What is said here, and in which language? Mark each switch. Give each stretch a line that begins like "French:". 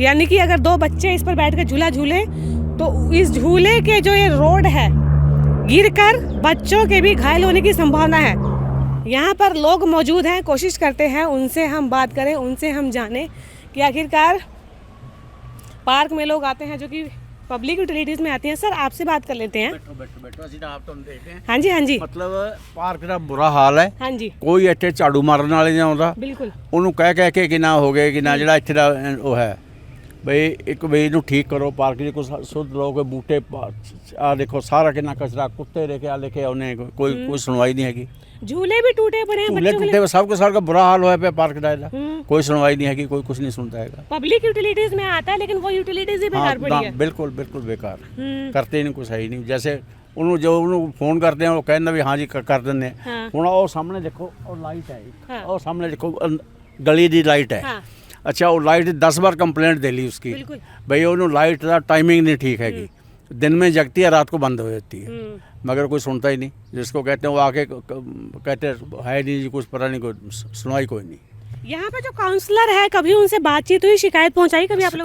Hindi: यानी कि अगर 2 बच्चे इस पर बैठ कर झूला झूले तो इस झूले के जो ये रोड है गिरकर बच्चों के भी घायल होने की संभावना है। यहाँ पर लोग मौजूद हैं, कोशिश करते हैं उनसे हम बात करें, उनसे हम जानें कि आखिरकार पार्क में लोग आते हैं जो कि पब्लिक यूटिलिटीज़ में आते हैं। सर आपसे बात कर लेते हैं।
Punjabi: बैठो ਅਸੀਂ ਤਾਂ ਆਪ ਤੁਹਾਨੂੰ ਦੇਖਦੇ ਹਾਂ।
Hindi: हाँ जी हाँ जी
Punjabi: ਮਤਲਬ ਪਾਰਕ ਦਾ ਬੁਰਾ ਹਾਲ ਹੈ।
Hindi: हाँ जी
Punjabi: ਕੋਈ ਇੱਥੇ ਝਾੜੂ ਮਾਰਨ ਵਾਲੇ ਨਹੀਂ ਆਉਂਦਾ।
Hindi: बिल्कुल।
Punjabi: ਉਹਨੂੰ ਕਹਿ ਕੇ ਕਿ ਨਾ ਹੋ ਗਏ ਕਿ ਨਾ ਜਿਹੜਾ ਇੱਥੇ ਦਾ ਉਹ ਹੈ ਬਈ ਇੱਕ ਬਈ ਇਹਨੂੰ ਠੀਕ ਕਰੋ, ਪਾਰਕ ਦੀ ਕੁਝ ਸੁਧ ਲੋਗੇ ਬੂਟੇ ਆ ਦੇਖੋ ਸਾਰਾ ਕਿੰਨਾ ਕਚਰਾ, ਕੁੱਤੇ ਲੈ ਕੇ ਆ लेके ਆਉਨੇ, ਕੋਈ ਸੁਣਵਾਈ ਨਹੀਂ ਹੈਗੀ।
Hindi: झूले भी टूटे पड़े हैं झूले बच्चों के टूटे लिए। सब के सार का बुरा हाल होया पे पार्क का ਇਹਦਾ। कोई सुनवाई नहीं है, कोई कुछ नहीं सुनता है। पब्लिक यूटिलिटीज में आता है लेकिन वो यूटिलिटीज ही बेकार पड़ी है। बिल्कुल बिल्कुल बेकार, करते ही नहीं, कुछ है ही नहीं।
Punjabi: जैसे ਉਹਨੂੰ ਜੋ ਉਹਨੂੰ ਫੋਨ ਕਰਦੇ ਆ ਉਹ ਕਹਿੰਦਾ ਵੀ ਹਾਂ ਜੀ ਕਰ ਦਿੰਦੇ ਆ। ਹੁਣ ਉਹ ਸਾਹਮਣੇ ਦੇਖੋ ਉਹ ਲਾਈਟ ਹੈ ਇੱਕ, ਉਹ ਸਾਹਮਣੇ ਦੇਖੋ ਗਲੀ ਦੀ ਲਾਈਟ ਹੈ।
Hindi: अच्छा वो लाइट 10 बार कंप्लेंट दे ली उसकी भाई ਉਹਨੂੰ लाइट का टाइमिंग नहीं ठीक हैगी, दिन में जगती है रात को बंद हो जाती है, मगर कोई सुनता ही नहीं। जिसको कहते हैं वो आके कहते है नहीं जी कुछ पता नहीं, कोई सुनवाई कोई नहीं। यहाँ पे जो काउंसलर है कभी उनसे बातचीत हुई, शिकायत पहुंचाई कभी आप लोग?